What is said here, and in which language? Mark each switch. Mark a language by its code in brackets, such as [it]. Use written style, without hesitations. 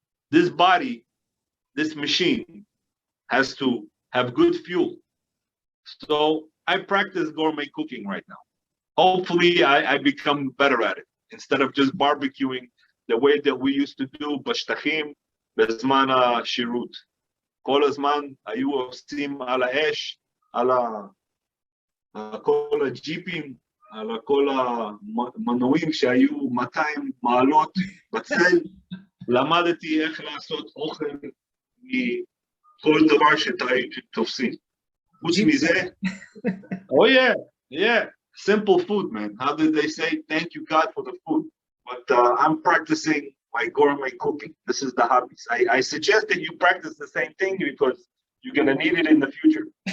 [en] This body, this machine has to have good fuel. So I practice gourmet cooking right now. Hopefully I become better at it instead of just barbecuing the way that we used to do [he] בשטחים בזמן השירות. כל הזמן היו עושים על האש, על כל הג'יפים, על כל המנועים שהיו 200 מעלות בצל, למדתי איך לעשות אוכל מכל דבר שתופסים. חוץ מזה, [en] oh yeah, simple food, man. How did they say, thank you God for the food? But I'm practicing my gourmet cooking. This is the hobbies. I suggest that you practice the same thing because you're going to need it in the future.